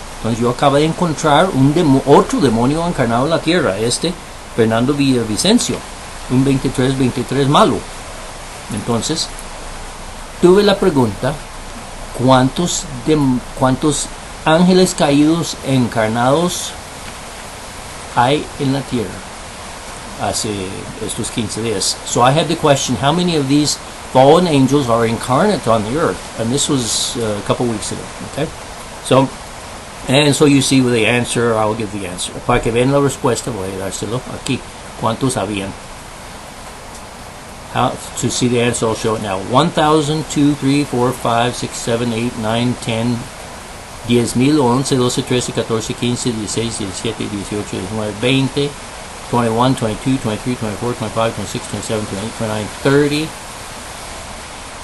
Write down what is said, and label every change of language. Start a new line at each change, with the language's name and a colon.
Spanish: Entonces yo acabé de encontrar otro demonio encarnado en la Tierra, este Fernando Villavicencio, un 23-23 malo. Entonces tuve la pregunta, ¿cuántos ángeles caídos encarnados hay en la Tierra hace estos 15 días?
English: So I had the question, how many of these fallen angels are incarnate on the earth? And this was a couple weeks ago. Okay, so you see with the answer, I'll give the answer.
Spanish: Para que vean la respuesta, voy a dárselo aquí. ¿Cuántos habían?
English: To see the answer, I'll show it now. 1,000, 2, 3, 4, 5, 6, 7, 8, 9, 10, 10,000, 11, 12, 13, 14, 15, 16, 17, 18, 19, 20, 21, 22, 23, 24, 25, 26, 27, 28, 29, 30,